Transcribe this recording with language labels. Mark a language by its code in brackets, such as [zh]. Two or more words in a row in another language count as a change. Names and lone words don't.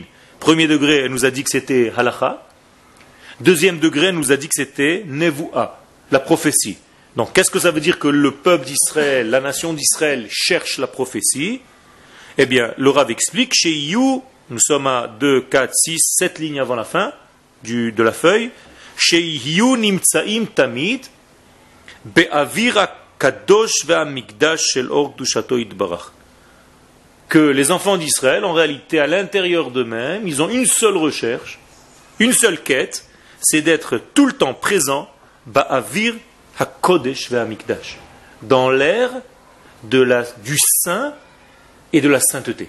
[fr] Premier degré, elle nous a dit que c'était halacha. Deuxième degré, elle nous a dit que c'était nevuah, la prophétie. Donc, qu'est-ce que ça veut dire que le peuple d'Israël, la nation d'Israël cherche la prophétie? Eh bien, le Rav explique, chez You, nous sommes à 2, 4, 6, 7 lignes avant la fin de la feuille, chez You [he] נמצאים תמיד באוויר הקודש והמקדש של אור קדושתו יתברך. [fr] Que les enfants d'Israël, en réalité, à l'intérieur d'eux-mêmes, ils ont une seule recherche, une seule quête, c'est d'être tout le temps présent, [he] באוויר הקודש והמקדש, [fr] dans l'ère du saint et de la sainteté.